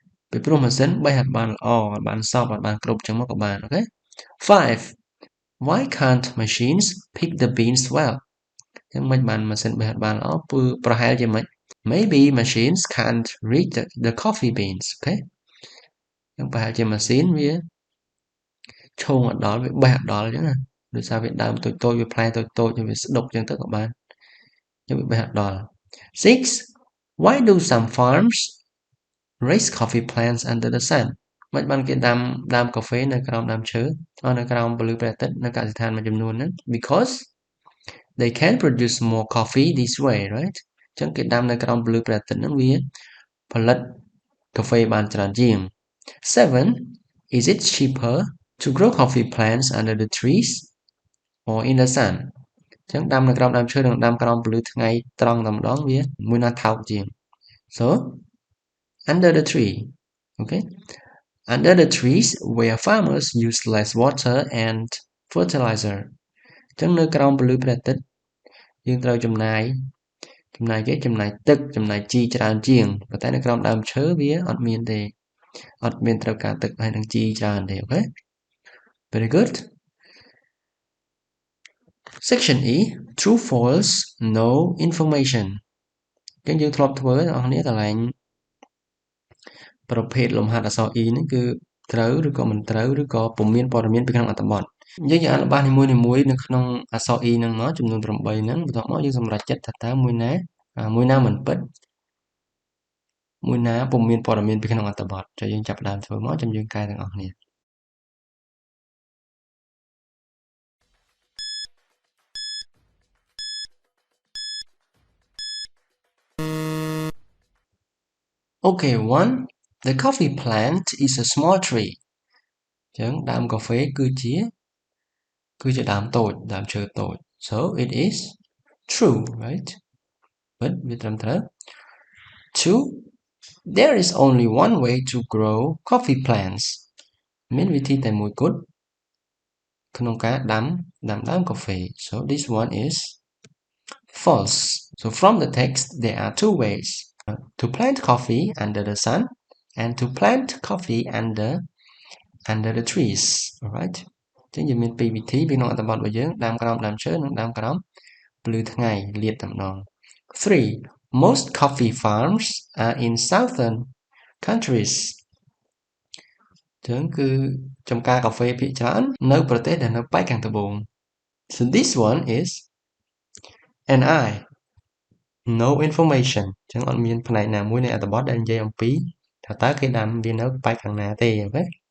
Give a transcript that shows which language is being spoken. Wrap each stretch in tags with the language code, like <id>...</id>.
<km>ពីព្រោះម៉ាស៊ីនបេះអត់បានល្អអត់បានសពអត់បានគ្រប់ចឹងមកក៏បាន</km> <en>Okay? 5. Why can't machines pick the beans well?</en> <km>ចឹងមិនបានម៉ាស៊ីនបេះអត់បានល្អព្រោះប្រហែលជាមិន</km> <en>Maybe machines can't read the coffee beans. Okay?</en> <km>ចឹងប្រហែលជាម៉ាស៊ីនវាឈោងអត់ដល់វាបេះអត់ដល់ចឹងណាដោយសារវាដើមតូចៗវាផ្លែតូចៗវាស្ដុកចឹងទៅក៏បានចឹងវាបេះអត់ដល់ 6.</km> <en>Why do some farms raise coffee plants under the sun?</en> <km>មិនបានគេដាំដើមកាហ្វេនៅក្រោមដើមឈើនៅក្រោមពន្លឺព្រះអាទិត្យនៅកសិដ្ឋានមួយចំនួនហ្នឹង</km> <en>Because they can produce more coffee this way, right?</en> <km>ចឹងគេដាំនៅក្រោមពន្លឺព្រះអាទិត្យហ្នឹងវាផលិតកាហ្វេបានច្រើនជាង 7.</km> <en>Is it cheaper to grow coffee plants under the trees or in the sun?</en> <km>ចឹងដាំនៅក្រោមដើមឈើនិងដាំក្រោមពន្លឺថ្ងៃត្រង់តែម្ដងវាមួយណាថោកជាង</km> <en>So under the tree. Okay? Under the trees where farmers use less water and fertilizer.</en> <km>ចឹងនៅក្រោមពន្លឺព្រះអាទិត្យយើងត្រូវចំណាយទឹកចំណាយជីច្រើនជាងប៉ុន្តែនៅក្រោមដើមឈើវាអត់មានទេអត់មានត្រូវការទឹកហើយនឹងជីច្រើនទេ</km> <en>Okay? Very good. Section E, true false, no information.</en> <km>ចឹងយើងធ្លាប់ធ្វើបងប្អូនកន្លែងប្រភេទលំហាត់អក្សរ E ហ្នឹងគឺត្រូវឬក៏មិនត្រូវឬក៏ពុំមានព័ត៌មានពីក្នុងអត្ថបទយើងអានល្បះនីមួយៗនៅក្នុងអក្សរ E ហ្នឹងមកចំនួន8ហ្នឹងបន្ទាប់មកយើងសម្រេចចិត្តថាតើមួយណាមិនពិត មួយណាពុំមានព័ត៌មានពីក្នុងអត្ថបទចុះយើងចាប់ផ្ដើមធ្វើមកចាំយើងកែទាំងអស់គ្នា</km> <en>Okay, 1. The coffee plant is a small tree.</en> <km>ចឹងដើមកាហ្វេគឺជាដើមតូចដើមឈើតូច</km> <en>So it is true, right?</en> <km>But វាត្រឹមត្រូវ 2.</km> <en>There is only one way to grow coffee plants.</en> <km>មានវិធីតែមួយគត់ក្នុងការដាំដើមកាហ្វេ</km> <en>So this one is false. So from the text there are two ways. To plant coffee under the sun and to plant coffee under the trees. Alright?</en> <km>ចឹងយើងមានពីរវិធីពីក្នុងអត្ថបទរបស់យើងដាំក្រោមដើមឈើនិងដាំក្រោមពន្លឺថ្ងៃលាតតែម្ដង 3.</km> <en>Most coffee farms are in southern countries.</en> <km>ចឹងគឺចំការកាហ្វេភាគច្រើននៅប្រទេសដែលនៅប៉ែកខាងត្បូង</km> <en>So this one is an I. No information.</en> <km>ចឹងអត់មានផ្នែកណាមួយនៃអត្ថបទដែលនិយាយអំពីថាតើគេដាំវានៅប៉ែកខាងណាទេ</km> <en>Okay?</en>